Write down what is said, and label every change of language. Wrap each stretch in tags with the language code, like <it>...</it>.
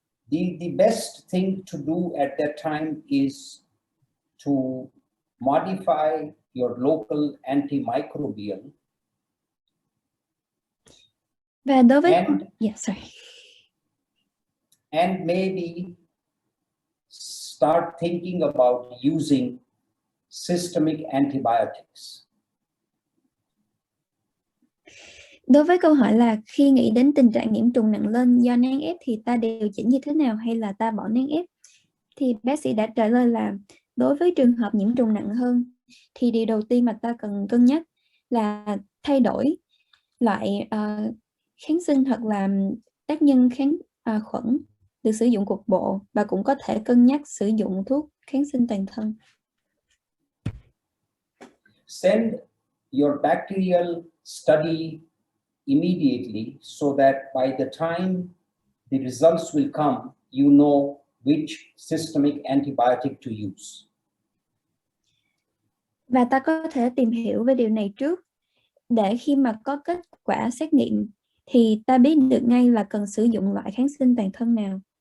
<en>The best thing to do at that time is to modify your local antimicrobial.</en> <vi>Và đối với</vi> <en>and maybe start thinking about using systemic antibiotics.</en> <vi>Đối với câu hỏi là khi nghĩ đến tình trạng nhiễm trùng nặng lên do nén ép thì ta điều chỉnh như thế nào hay là ta bỏ nén ép? Thì bác sĩ đã trả lời là đối với trường hợp nhiễm trùng nặng hơn thì điều đầu tiên mà ta cần cân nhắc là thay đổi loại kháng sinh hoặc là tác nhân kháng khuẩn được sử dụng cục bộ, và cũng có thể cân nhắc sử dụng thuốc kháng sinh toàn thân.</vi> <en>Send your bacterial study immediately so that by the time the results will come, you know which systemic antibiotic to use.</en> <vi>Và ta có thể tìm hiểu về điều này trước, để khi mà có kết quả xét nghiệm thì ta biết được ngay là cần sử dụng loại kháng sinh toàn thân nào.</vi>